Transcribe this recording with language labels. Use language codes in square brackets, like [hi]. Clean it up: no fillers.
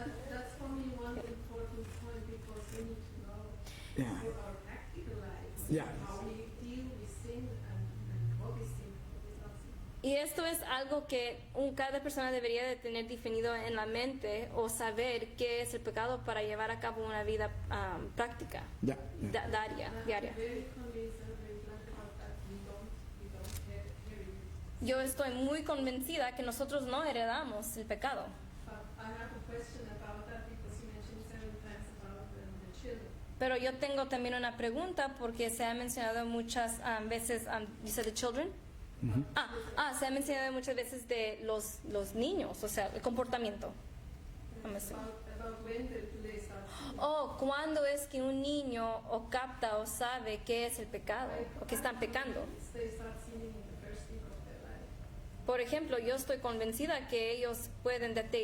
[en] That's for me one important point, because we need to know Yeah. for our practical lives Yeah. how we deal with sin and what is sin, what is not sin. [es] Y esto es algo que cada persona debería de tener definido en la mente o saber qué es el pecado para llevar a cabo una vida práctica, Ya. diaria. [en] Very convinced and very glad about that we don't inherit it. [es] Yo estoy muy convencida que nosotros no heredamos el pecado. [en] But I have a question about that, because you mentioned several times about the children. [es] Pero yo tengo también una pregunta porque se ha mencionado muchas veces, [en] you said the children? [es] Se ha mencionado muchas veces de los niños, o sea, el comportamiento. [en] I'm assuming. About when do they start sinning? [es] ¿Cuándo es que un niño o capta o sabe qué es el pecado o que están pecando? [en] They start sinning in the first week of their life. [es] Por ejemplo, yo estoy convencida que ellos pueden,